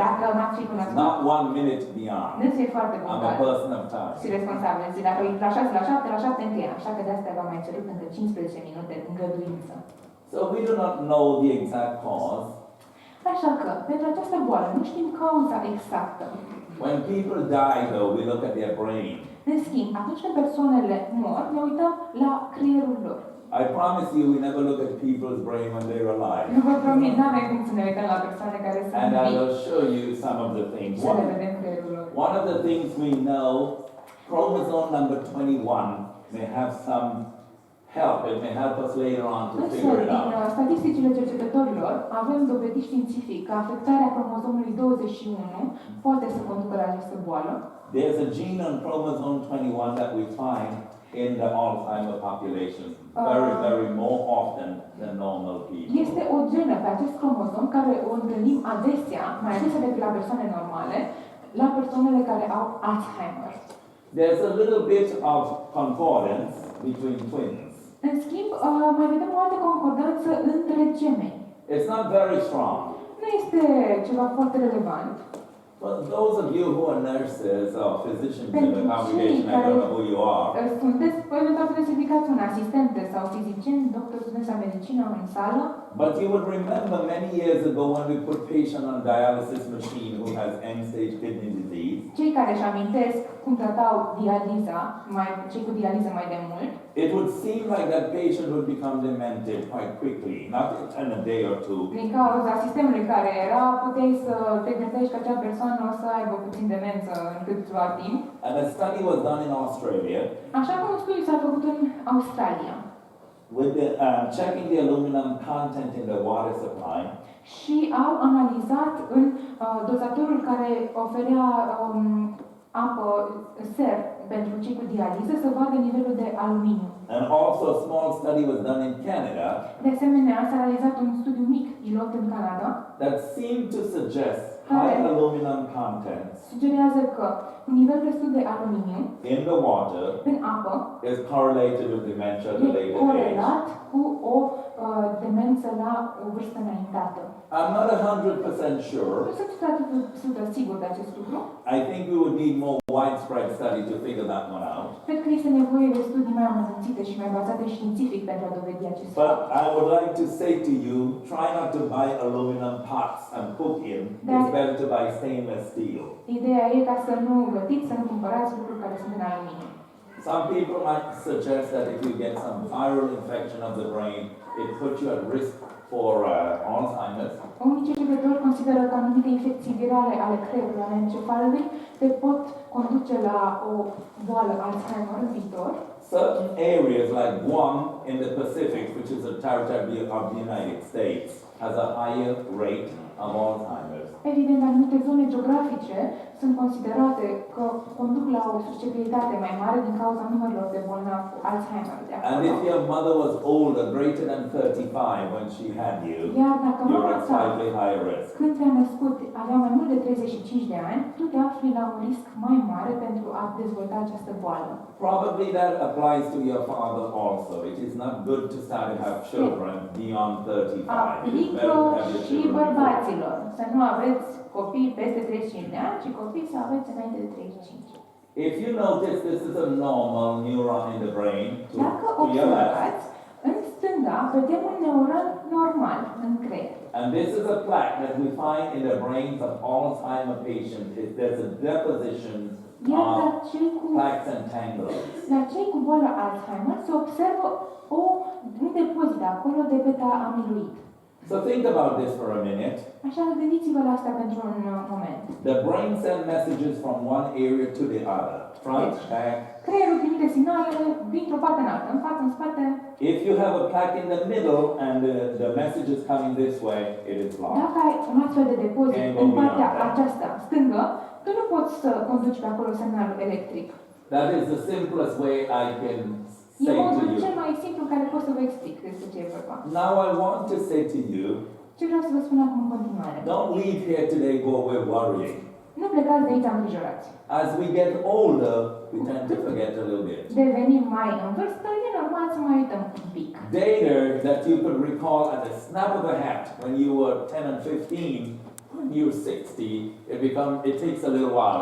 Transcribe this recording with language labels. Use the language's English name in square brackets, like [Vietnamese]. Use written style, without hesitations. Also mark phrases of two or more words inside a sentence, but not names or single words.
[Romanian] Dacă m-ați fi cunoscut, [English] Not 1 minute beyond. [Romanian] nu e foarte [English] I'm a punctual person of time. [Romanian] și responsabil. Zi, dacă e la 6, la 7, la 7 încheia. Așa că de asta v-am mai cerut încă 15 minute îngăduință. [English] So we do not know the exact cause. [Romanian] Așa că, pentru această boală, nu știm cauza exactă. [English] When people die, though, we look at their brain. [Romanian] În schimb, atunci când persoanele mor, ne uităm la creierul lor. [English] I promise you, we never look at people's brain when they're alive. [Romanian] Nu vă promit, nu avem cum să ne uităm la persoane care sunt [English] And I [Romanian] vii [English] will show you some of the things. [Romanian] să le vedem creierul lor. [English] One of the things we know, chromosome number 21 may have some help. It may help us later on to [Romanian] Însă, [English] figure it [Romanian] din [English] out. [Romanian] statisticile cercetătorilor, avem dovedit științific că afectarea cromozomului 21 poate să conducă la această boală. [English] There's a gene on chromosome 21 that we find in the Alzheimer population very more often than normal people. [Romanian] Este o genă pe acest cromozom care o întâlnim adesea, mai adesea decât la persoane normale, la persoanele care au Alzheimer. [English] There's a little bit of concordance between twins. [Romanian] În schimb, mai vedem o altă concordanță între gemeni. [English] It's not very strong. [Romanian] Nu este ceva foarte relevant. [English] But those of you who are nurses or physicians in [Romanian] Pentru [English] the congregation, I don't know who you are. [Romanian] Sunteți, eventual puteți să ridicați un asistent sau fizician, doctor, studenți la medicină în sală. [English] But you would remember many years ago when we put patient on dialysis machine who has end-stage kidney disease. [Romanian] Cei care își amintesc cum tratau dializa, cei cu dializă mai de mult, [English] It would seem like that patient would become demented quite quickly, not in a day or two. [Romanian] din cauza sistemului care era, puteai să te gândești că acea persoană o să aibă puțin demență în câtva timp. [English] And a study was done in Australia [Romanian] Așa cum un studiu s-a făcut în Australia [English] with the, checking the aluminum content in the water supply. [Romanian] și au analizat în dozatorul care oferea apă, ser pentru cei cu dializă să vadă nivelul de aluminiu. [English] And also a small study was done in Canada [Romanian] De asemenea, s-a realizat un studiu mic pilot în Canada [English] that seemed to suggest high aluminum content [Romanian] sugerează că un nivel crescut de aluminiu [English] in the water [Romanian] în apă [English] is correlated with dementia at a [Romanian] e [English] later age. [Romanian] corelat cu o demență la o vârstă înaintată. [English] I'm not 100% sure. [Romanian] Nu sunt 100% sigur de acest lucru. [English] I think we would need more widespread study to figure that one out. [Romanian] Cred că este nevoie de studii mai amănunțite și mai bazate științific pentru a dovedi acest [English] But [Romanian] fapt. [English] I would like to say to you, try not to buy aluminum pots and cook in. It's better to buy stainless steel. [Romanian] Ideea e ca să nu gătiți, să nu cumpărați lucruri care sunt în aluminiu. [English] Some people might suggest that if you get some viral infection of the brain, it puts you at risk for Alzheimer's. [Romanian] Unii cercetători consideră că anumite infecții virale ale creierului, ale encefalului, te pot conduce la o boală Alzheimer în viitor. [English] Certain areas like Guam in the Pacific, which is a territory of the United States, has a higher rate of Alzheimer's. [Romanian] Evident, anumite zone geografice sunt considerate că conduc la o susceptibilitate mai mare din cauza numărului de bolnavi cu Alzheimer de [English] And [Romanian] acolo. [English] if your mother was older, greater than 35 when she had you, [Romanian] Iar dacă [English] you're [Romanian] mama [English] at [Romanian] ta, [English] slightly higher risk. [Romanian] când te-a născut, avea mai mult de 35 de ani, tu te afli la un risc mai mare pentru a dezvolta această boală. [English] Probably that applies to your father also. It is not good to start to have children beyond 35. It's [Romanian] Aplică [English] better to have your [Romanian] și [English] children before. [Romanian] bărbaților. Să nu aveți copii peste 35 de ani, ci copii să aveți înainte de 35. [English] If you notice, this is a normal neuron in the brain. [Romanian] Dacă [English] To your left. [Romanian] observați, în stânga vedem un neuron normal în creier. [English] And this is a plaque that we find in the brains of Alzheimer patients. There's a deposition [Romanian] Iar [English] of [Romanian] la [English] plaques and tangles. [Romanian] cei cu boala Alzheimer se observă un depozit acolo de beta-amiloid. [English] So think about this for a minute. [Romanian] Așa că gândiți-vă la asta pentru un moment. [English] The brain send messages from one area to the other, front, back. [Romanian] Creierul trimite semnalele dintr-o parte în alta, în față, în spate. [English] If you have a plaque in the middle and the message is coming this way, it is blocked. [Romanian] Dacă ai un astfel de depozit în partea aceasta stângă, tu nu poți să conduci pe acolo semnalul electric. [English] That is the simplest way I can [Romanian] E [English] say to [Romanian] modul cel [English] you. [Romanian] mai simplu în care pot să vă explic despre ce e vorba. [English] Now I want to say to you, [Romanian] Ce vreau să vă spun acum în continuare. [English] don't leave here today go away worrying. [Romanian] Nu plecați de aici îngrijorați. [English] As we get older, we tend to forget a little bit. [Romanian] Devenim mai în vârstă, e normal să mai uităm un pic. [English] Data that you could recall at the snap of a hat when you were 10 and 15, when you're 60, it takes a little while.